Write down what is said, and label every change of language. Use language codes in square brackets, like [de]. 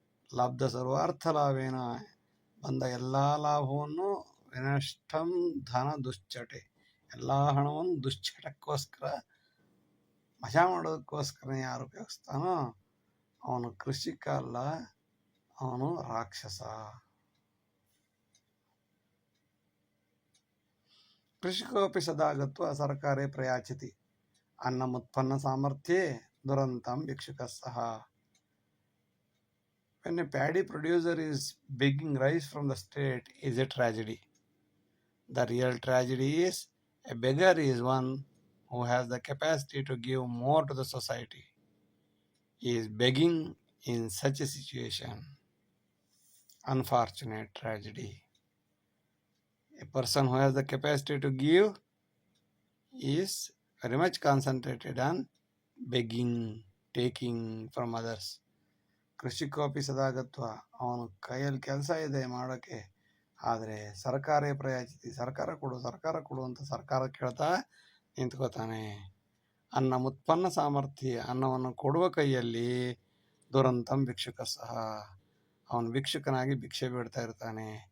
[sa] ಲಬ್ಧ ಸರ್ವಾರ್ಥ ಲಾಭೇನ, [kn] ಬಂದ ಎಲ್ಲ ಲಾಭವನ್ನು [sa] ವಿನಷ್ಟಂ ಧನ ದುಶ್ಚಟೆ, [kn] ಎಲ್ಲ ಹಣವನ್ನು ದುಶ್ಚಟಕ್ಕೋಸ್ಕರ, ಮಜಾ ಮಾಡೋದಕ್ಕೋಸ್ಕರ ಯಾರು ಉಪಯೋಗಿಸ್ತಾನೋ ಅವನು ಕೃಷಿಕ ಅಲ್ಲ, ಅವನು ರಾಕ್ಷಸ. [sa] ಕೃಷಿಕೋಪಿ ಸದಾಗತ್ವ ಸರ್ಕಾರೇ ಪ್ರಯಾಚಿತಿ, ಅನ್ನಮುತ್ಪನ್ನ ಸಾಮರ್ಥ್ಯೇ ದುರಂತಂ ಭಿಕ್ಷುಕಸ್ಸಹ. [en] When a paddy producer is begging rice from the state is a tragedy. The real tragedy is a beggar is one who has the capacity to give more to the society. He is begging in such a situation. Unfortunate tragedy. A person who has the capacity to give is very much concentrated on begging, taking from others. [sa] ಕೃಷಿಕೋಪಿ ಸದಾಗತ್ವ, [kn] ಅವನು ಕೈಯಲ್ಲಿ ಕೆಲಸ ಇದೆ ಮಾಡೋಕ್ಕೆ, ಆದರೆ [sa] ಸರ್ಕಾರೇ ಪ್ರಯಾಚಿತಿ, [kn] ಸರ್ಕಾರ ಕೊಡು ಅಂತ ಸರ್ಕಾರ ಕೇಳ್ತಾ ನಿಂತ್ಕೋತಾನೆ. [sa] ಅನ್ನ ಮುತ್ಪನ್ನ ಸಾಮರ್ಥ್ಯ, [kn] ಅನ್ನವನ್ನು ಕೊಡುವ ಕೈಯಲ್ಲಿ [sa] ದುರಂತಂ ಭಿಕ್ಷುಕ ಸಹ, [kn] ಅವನು ಭಿಕ್ಷುಕನಾಗಿ ಭಿಕ್ಷೆ ಬೇಡ್ತಾ ಇರ್ತಾನೆ.